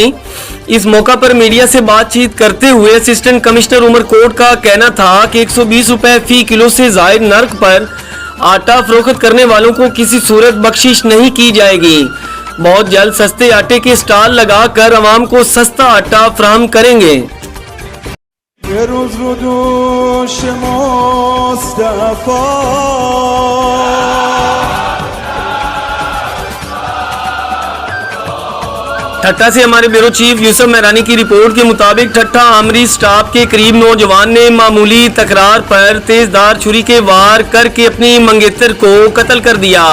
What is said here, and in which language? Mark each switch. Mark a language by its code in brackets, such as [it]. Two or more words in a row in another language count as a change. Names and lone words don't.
[ur] اس موقع پر میڈیا سے بات چیت کرتے ہوئے [en] assistant commissioner [ur] عمرکوٹ کا کہنا تھا کہ 120 روپے فی کلو سے زائد نرخ پر آٹا فروخت کرنے والوں کو کسی صورت بخشش نہیں کی جائے گی. بہت جلد سستے آٹے کے اسٹال لگا کر عوام کو سستا آٹا فراہم کریں گے. [fa] یه روز رو دوش مصطفی [ur] ٹھٹہ سے ہمارے [en] bureau chief [ur] یوسف مہرانی کی رپورٹ کے مطابق ٹھٹہ آمری اسٹاف کے قریب نوجوان نے معمولی تکرار پر تیزدھار چھری کے وار کر کے اپنی منگیتر کو قتل کر دیا.